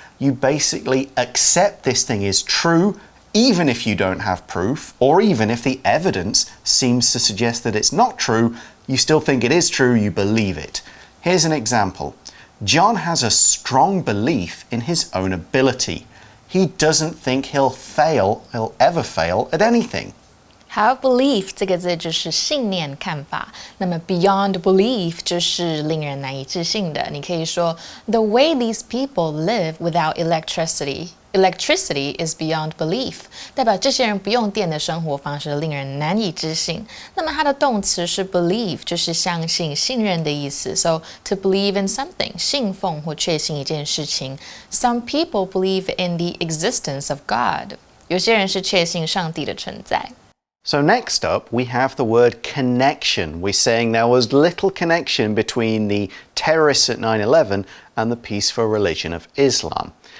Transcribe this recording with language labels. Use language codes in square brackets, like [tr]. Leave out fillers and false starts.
[en] You basically accept this thing is true, even if you don't have proof, or even if the evidence seems to suggest that it's not true, you still think it is true, you believe it. Here's an example. John has a strong belief in his own ability. He doesn't think he'll ever fail at anything. 好 belief 这个字就是信念、看法。那么 beyond belief 就是令人难以置信的。 [zh] 你可以说 [en] The way these people live without electricity is beyond belief， [zh] 代表这些人不用电的生活方式令人难以置信。那么它的动词是 believe， 就是相信、信任的意思。 [en] So to believe in something， [zh] 信奉或确信一件事情。 [en] Some people believe in the existence of God， [zh] 有些人是确信上帝的存在。 [en] So next up, we have the word connection. We're saying there was little connection between the terrorists at 9/11 and the peaceful religion of Islam.